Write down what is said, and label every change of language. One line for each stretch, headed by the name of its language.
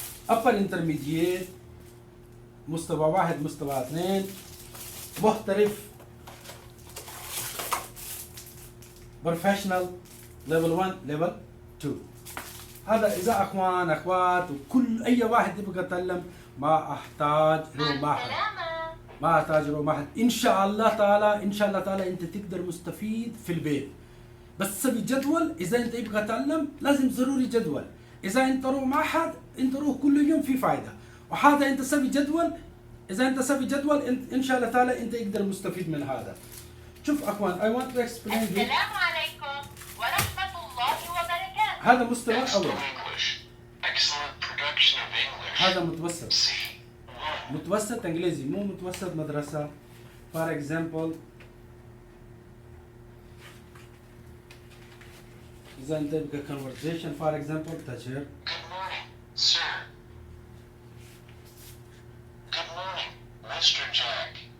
English: upper intermediate
Arabic: مستوى واحد، مستوى اثنين.
English: محترف professional level 1 level 2.
Arabic: هذا إذا أخوان أخوات وكل أي واحد يبغى يتعلم ما أحتاج له معهد، ما أحتاج له معهد. إن شاء الله تعالى، إن شاء الله تعالى أنت تقدر مستفيد في البيت. بس تسوي جدول. إذا أنت يبغى تتعلم لازم ضروري جدول. إذا أنت روح معهد أنت روح كل يوم في فايدة. وهذا أنت سوي جدول. إذا أنت سوي جدول إن شاء الله تعالى أنت يقدر مستفيد من هذا. شوف أخوان
English: I want to explain you.
Arabic: السلام عليكم ورحمة الله وبركاته. هذا مستوى أول.
English: Excellent production of English.
Arabic: هذا متوسط.
English: C.
Arabic: متوسط إنجليزي، مو متوسط مدرسة.
English: For example
Arabic: إذا أنت يبقى
English: conversation for example تشير. Good morning, sir. Good morning, Mr. Jack.